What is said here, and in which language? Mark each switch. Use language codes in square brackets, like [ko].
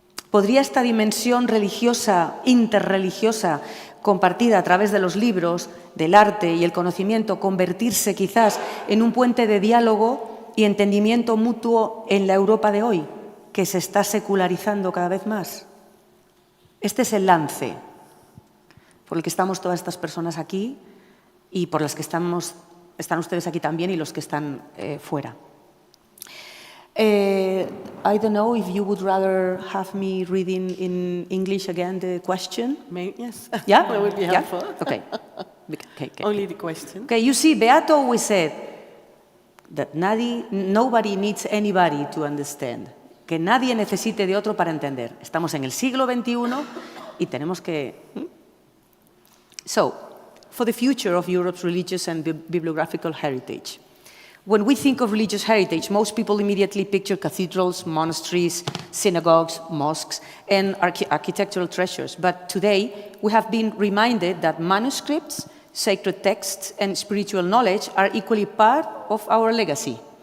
[es] ¿Podría esta dimensión religiosa, interreligiosa, compartida a través de los libros, del arte y el conocimiento, convertirse quizás en un puente de diálogo y entendimiento mutuo en la Europa de hoy, que se está secularizando cada vez más? Este es el lance por el que estamos todas estas personas aquí y por las que están ustedes aquí también y los que están fuera. [en] I don't know if you would rather have me reading in English again the question. Yes. Yeah? That would be Yeah? helpful. Okay. Only the question. Okay, you see, Beato always said that nobody needs anybody to understand. [es] Que nadie necesite de otro para entender. Estamos en el siglo XXI y tenemos que... [en] So, for the future of Europe's religious and bibliographical heritage. When we think of religious heritage, most people immediately picture cathedrals, monasteries, synagogues, mosques, and architectural treasures. But today, we have been reminded that manuscripts, sacred texts, and spiritual knowledge are equally part of our legacy.